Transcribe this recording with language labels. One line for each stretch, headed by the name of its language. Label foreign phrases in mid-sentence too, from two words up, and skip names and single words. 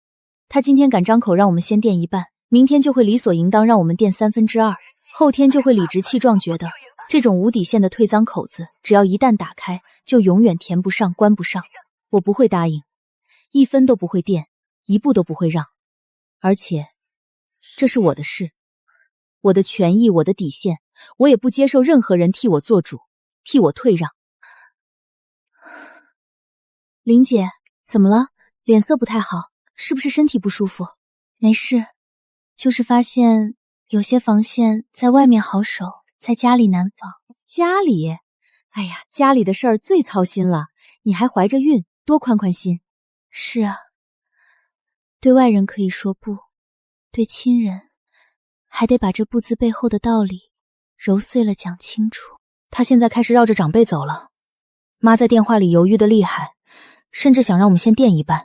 Chinese: 他今天敢張口讓我們先墊一半，明天就會理所應當讓我們墊2/3，後天就會理直氣壯覺得這種無底線的退臧口子，只要一旦打開，就永遠填不上、關不上。我不會答應，一分都不會墊，一步都不會讓。而且，這是我的事，我的權益，我的底線，我也不接受任何人替我做主，替我退讓。林姐，怎麼了？臉色不太好，是不是身體不舒服？沒事，就是發現有些防線在外面好守，在家裡難防。家裡？哎呀，家裡的事兒最操心了，你還懷着孕，多寬寬心。是啊，對外人可以說不，對親人還得把這不字背後的道理揉碎了講清楚。他現在開始繞着長輩走了，媽在電話裡猶豫的厲害，甚至想讓我們先墊一半。